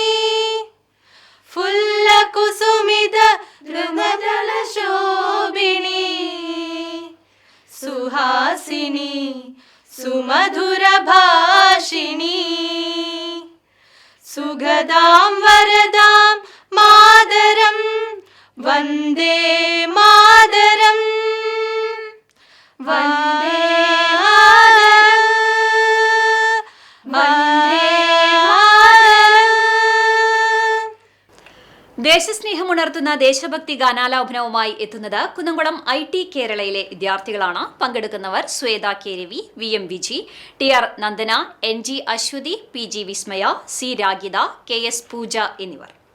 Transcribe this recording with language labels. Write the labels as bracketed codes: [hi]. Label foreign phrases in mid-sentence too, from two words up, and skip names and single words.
[sa] फुल्लकुसुमित द्रुमदलशोभिनी, सुहासिनी सुमधुरभाषिणी, सुगदां वरदां मातरं, वन्दे मातरम्, वन्दे मातरम्, वन्दे मातरम्. [ml] ദേശസ്നേഹമുണർത്തുന്ന ദേശഭക്തി ഗാനാലാപനവുമായി എത്തുന്നത് കുന്നംകുളം IT കേരളയിലെ വിദ്യാർത്ഥികളാണ്. പങ്കെടുക്കുന്നവർ ശ്വേത കെ രവി, VM വിജി, TR നന്ദന, NG അശ്വതി, PG വിസ്മയ, C രാഗിത, KS പൂജ എന്നിവർ.